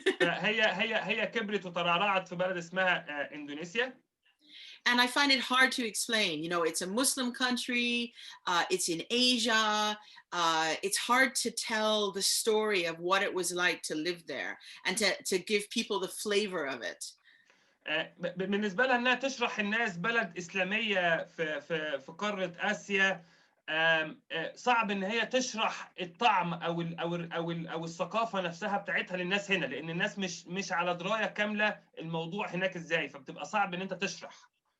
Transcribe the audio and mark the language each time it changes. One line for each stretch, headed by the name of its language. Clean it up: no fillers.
Arabic: هي كبرت وترعرعت في بلد اسمها اندونيسيا.
English: And I find it hard to explain. You know, it's a Muslim country, it's in Asia. It's hard to tell the story of what it was like to live there and to give people the flavor of it.
Arabic: بالنسبة لها انها تشرح الناس بلد اسلامية في قارة اسيا، صعب ان هي تشرح الطعم او الثقافة نفسها بتاعتها للناس هنا، لان الناس مش على دراية كاملة الموضوع هناك ازاي، فبتبقى صعب ان انت تشرح.